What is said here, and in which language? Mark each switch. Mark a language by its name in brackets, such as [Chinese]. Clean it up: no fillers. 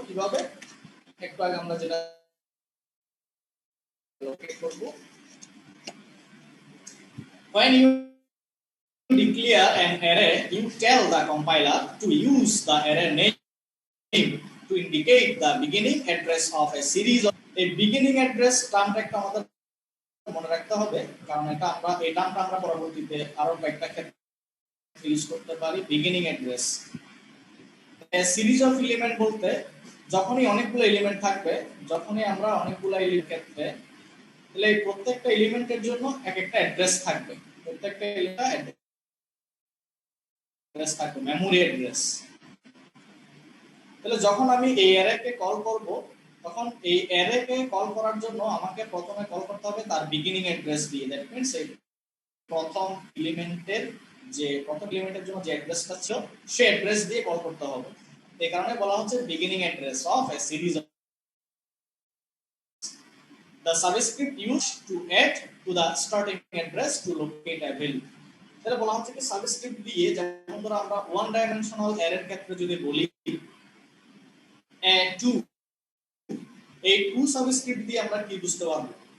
[Bangla] কিভাবে, একটু আগে আমরা যেটা অ্যালোকেট করব, [English] when you declare an array, you tell the compiler to use the array name to indicate the beginning address of a series of a beginning address [Bangla] টার্মটা একটা আমাদের মনে রাখতে হবে, কারণ এই টার্মটা আমরা পরবর্তীতে আরো কয়েকটা ক্ষেত্রে ইউজ করতে পারি। Beginning address A series of element বলতে যখনই অনেকগুলো এলিমেন্ট থাকবে, যখনই আমরা অনেকগুলো এলিমেন্ট ক্ষেত্রে, তাহলে এই প্রত্যেকটা এলিমেন্টের জন্য এক একটা অ্যাড্রেস থাকবে, প্রত্যেকটা এলিমেন্ট অ্যাড্রেস থাকবে, মেমোরি অ্যাড্রেস। তাহলে যখন আমি এই অ্যারেকে কল করব তখন এই অ্যারেকে কল করার জন্য আমাকে প্রথমে কল করতে হবে তার বিগিনিং অ্যাড্রেস দিয়ে। দ্যাট মিন্স এই প্রথম এলিমেন্টের জন্য যে অ্যাড্রেসটা ছিল সেই অ্যাড্রেস দিয়ে কল করতে হবে। এই কারণে বলা হচ্ছে beginning address of A series of [English] the subscript used to add to the starting address to locate a value। [Bangla] তাহলে বলা হচ্ছে কি সাবস্ক্রিপ্ট দিয়ে, যেমন ধরো আমরা ওয়ান ডাইমেনশনাল অ্যারের ক্ষেত্রে যদি বলি টু, এই টু সাবস্ক্রিপ্ট দিয়ে আমরা কি বুঝতে পারবো?